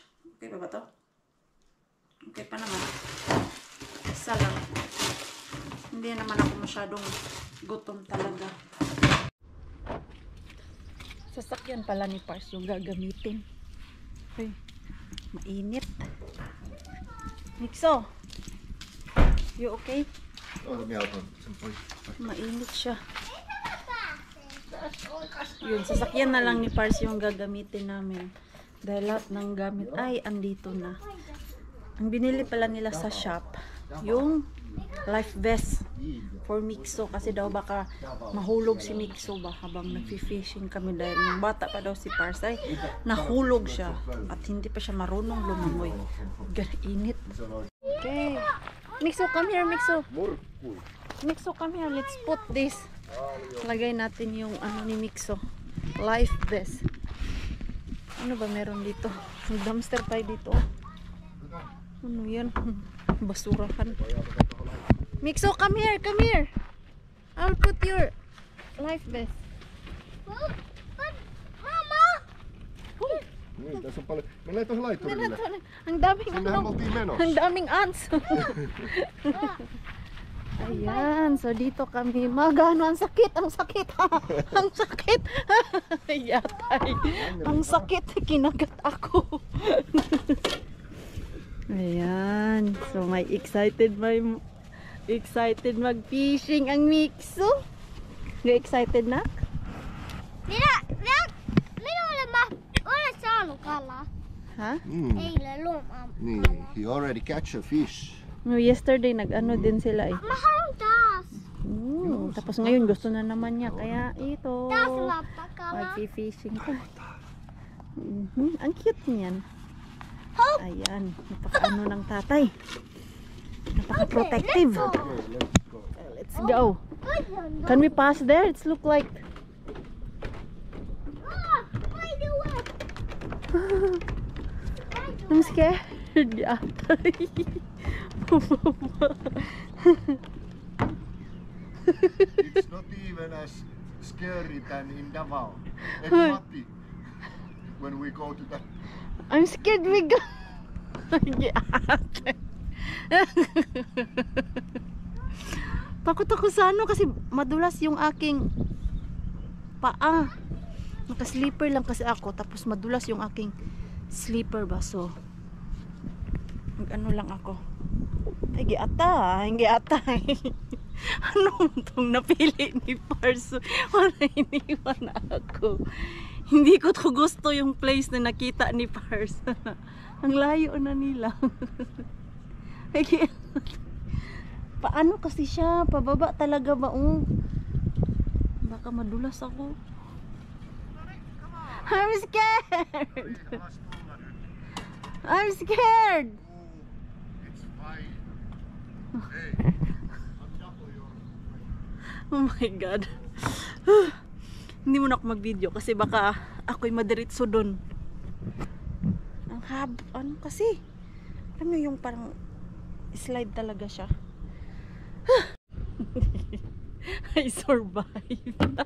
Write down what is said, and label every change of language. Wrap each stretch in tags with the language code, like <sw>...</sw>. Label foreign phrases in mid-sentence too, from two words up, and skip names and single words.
<tl>Okay pa ba to? Okay pa naman. Isa lang. Hindi naman ako masyadong gutom talaga. Sasakyan pala ni Pars yung gagamitin. Okay. Mainit.</tl> <en>Mixo, you okay? Oh, let me help him.</en> <tl>Mainit siya. Yun, sasakyan na lang ni Pars yung gagamitin namin. Dahil lahat ng gamit ay andito na. Ang binili pala nila sa shop, yung</tl> <en>life vest for Mixo.</en> <tl>Kasi daw baka mahulog si Mixo ba habang nag-fishing kami. Dahil yung bata pa daw si Pars ay nahulog siya. At hindi pa siya marunong lumangoy. Init.</tl> <en>Okay. Mixo, come here, Mixo. Mixo, come here. Let's put this.</en> <tl>Lagay natin yung ano ni Mixo.</tl> <en>Life vest.</en> <tl>Ano ba meron dito? May dumpster tayo dito. Ano yan? Basurahan.</tl> <en>Mixo, come here, come here. I'll put your life vest. But Mama!</en> <fi>Niin, tässä on paljon. Mennään tuohon laiturille.</fi> <tl>Ang daming</tl> <fi>Sinnehän me oltiin menossa.</fi> <tl>ang daming ants. Ayan, so dito kami magano. Ang sakit, ang sakit. Ang sakit. Yatay. Ang sakit, kinagat ako. Ayan, so may excited mag-fishing ang Mixo. Excited na?</tl> <fi>Minä olen saanut kalaa. Ha? Eilen lomaa. Niin,</fi> <en>he already catch a fish. No, yesterday</en> <tl>nag-ano din sila eh.</tl> <fi>Mä haluan taas.</fi> <tl>Tapos ngayon gusto na naman niya kaya ito.</tl> <fi>Taas lappakala.</fi> <tl>Mag-fishing ko. Ang cute niyan. Ayan, napaka-ano ng tatay. Napaka-protective.</tl> <en>Let's go. Can we pass there? It's look like I'm scared. It's not even as scary than in Davao. Matti, when we go to that. I'm scared we go.</en> <tl>Takot ako sa ano kasi madulas yung aking paa. Naka-slipper lang kasi ako tapos madulas yung aking slipper ba, so mag-ano lang ako. Ay, hindi ata. Ano itong napili ni Parso? Wala, iniwan ako. Hindi ko to gusto yung place na nakita ni Pars. Ang layo na nila. Paano kasi siya? Pababa talaga ba? Baka madulas ako.</tl> <en>I'm scared. I'm scared. It's fine. Hey, Oh my God.</en> <tl>Hindi mo na ako mag-video kasi baka ako'y madiritso dun. ano kasi? Alam mo yung parang slide talaga siya.</tl> <en>I survived.</en>